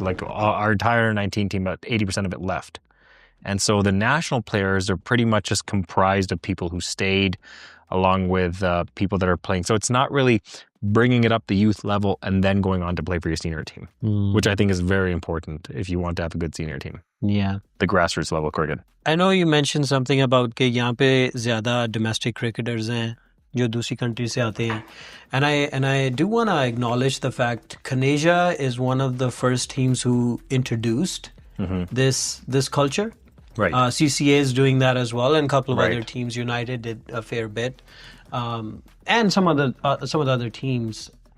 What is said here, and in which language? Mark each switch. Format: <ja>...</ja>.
<en>Like our entire 19 team, about 80% of it left. And so the national players are pretty much just comprised of people who stayed along with people that are playing. So it's not really bringing it up the youth level and then going on to play for your senior team, which I think is very important if you want to have a good senior team. Yeah. The grassroots level cricket. I know you mentioned something about</en> <hi>कि यहाँ पे ज़्यादा domestic cricketers हैं जो दूसरी country से आते हैं.</hi> <en>And I do want to acknowledge the fact CanAsia is one of the first teams who introduced this culture. Right. CCA is doing that as well, and a couple of other teams. United did a fair bit, and some of the other teams.</en>